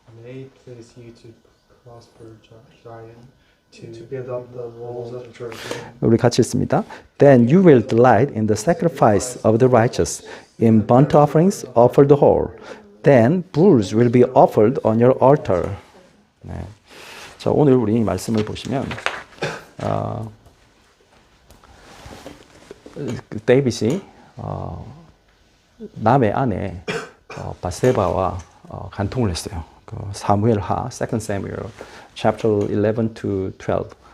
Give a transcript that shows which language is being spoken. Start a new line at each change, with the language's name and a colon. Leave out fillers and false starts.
English: May it please you to prosper Zion, to build up the walls of Jerusalem.
Korean: 우리 같이 읽습니다.
English: Then you will delight in the sacrifice of the righteous, in burnt offerings offered whole. Then bulls will be offered on your altar.
Korean: 네. 자, 오늘 우리 말씀을 보시면 데이빗이 남의 아내 바세바와 간통을 했어요. 그 사무엘하, 2 Samuel, chapter 11 to 12.